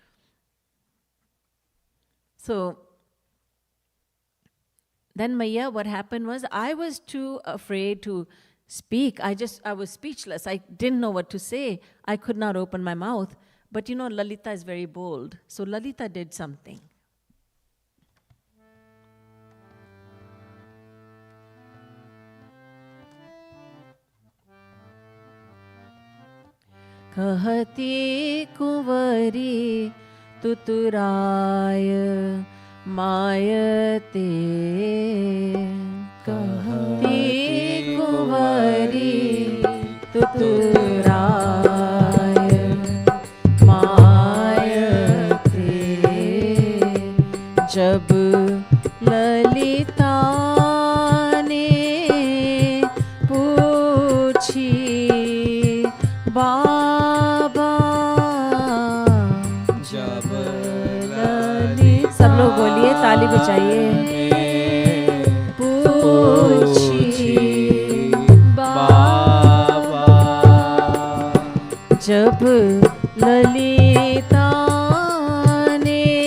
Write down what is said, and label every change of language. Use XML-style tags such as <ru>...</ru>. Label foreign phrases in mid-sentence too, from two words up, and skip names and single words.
<en>So then Maiya, what happened was, I was too afraid to speak. I was speechless. I didn't know what to say. I could not open my mouth. But you know, Lalita is very bold. So Lalita did something. Kahati kuvari tuturaya mayate. Kahati kuvari tuturaya mayate.</en> <hi>जब ललिता ने पूछी बाबा जब ललिता, सब लोग बोलिए, ताली बजाइए। पूछी बाबा जब ललिता ने</hi>